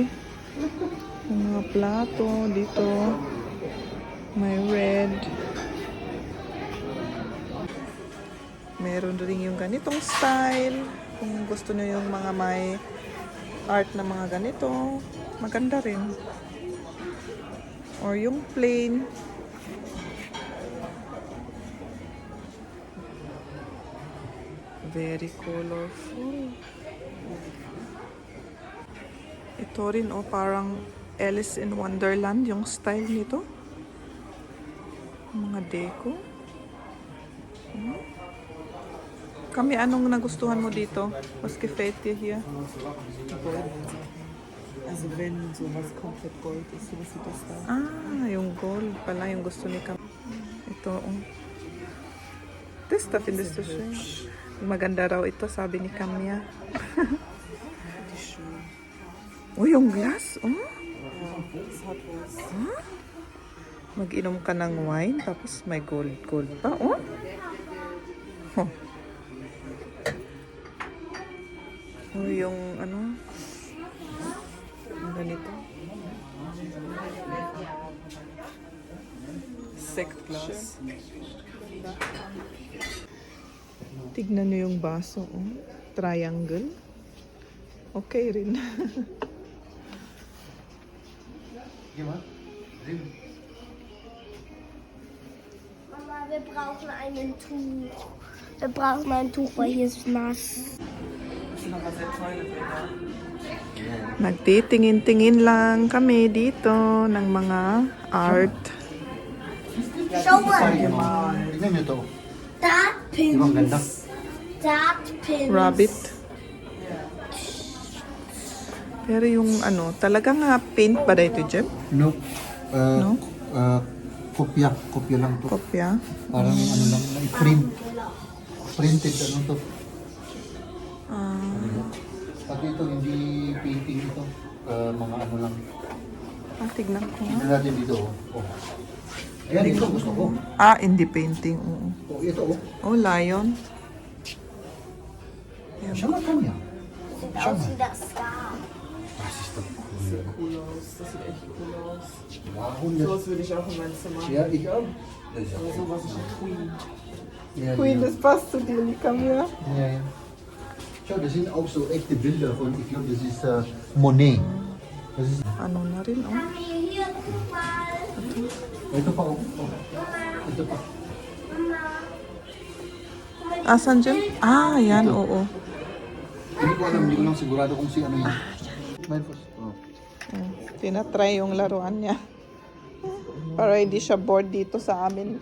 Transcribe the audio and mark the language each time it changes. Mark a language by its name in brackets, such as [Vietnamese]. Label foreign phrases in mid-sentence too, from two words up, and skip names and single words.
[Filipino] Yung mga plato dito. May red. Meron rin yung ganitong style. Kung gusto niyo yung mga may art na mga ganito, maganda rin. [English] Or yung plain. Very colorful. [Filipino] Ito rin, oh, parang Alice in Wonderland yung style nito. Mga deco. Kami, anong nagustuhan mo dito? [German] Was gefällt dir hier? Also wenn sowas komplett Gold ist, sowas wie das da. [Filipino] Ah, yung gold pala yung gusto ni Kam. Ito, [German] oh. Das da findest du schön. [Filipino] Maganda raw ito, sabi ni Kamya. Oh, yung glass, oh. [German] Das hat was. Huh? [Filipino] Mag-inom ka ng wine, tapos may gold pa, oh. Huh. Oh, yung ano, yung ganito. [German] Sekt glass. [Filipino] Tignan nyo yung baso, oh. Triangle. Okay rin. [German] Mama, wir brauchen einen Tuch. Wir brauchen ein Tuch, weil hier ist nass. Das sind aber sehr teure Bilder. [Filipino] Nagtitingin-tingin lang kami dito ng mga art. [German] Schau mal. [Filipino] Tignan nyo to. [English] Dart [Filipino] Di ba ang ganda? [English] pins. Dart pins. Rabbit. [Filipino] Pero yung ano, talagang paint ba dito, Jem? [English] Nope. No? [Filipino] Kopya lang to. Kopya. Parang ano lang, na-print. Printed ano to. Pati ito, hindi painting ito. Mga ano lang. Tignan ko. Tignan natin dito. Oh. Ayan, ito gusto ko. Hindi painting. Oo. Oh, ito oh. Oh, lion. Siya man kanya. [German] Sieht aus wie das Star. Was ist das? Sieht cool aus. Das sieht echt cool aus. Warum Sowas würde ich auch in mein Zimmer haben. Ja, ich auch. Aber sowas ist ein Queen. Ja, Queen, ja. das passt zu dir, Camilla. Ja, ja. Schau, das sind auch so echte Bilder von, ich glaube, das ist Monet. Das ist, [Filipino] Ano na rin, oh. [German] Hier, guck mal. [Filipino] ito pa, oh. Ito pa. Asan dyan? Yan, oo. Hindi ko alam, hindi ko lang sigurado kung si ano yun. [English] Mine first. Oh. [Filipino] Tinatry yung laruan niya. Para hindi siya bored dito sa amin.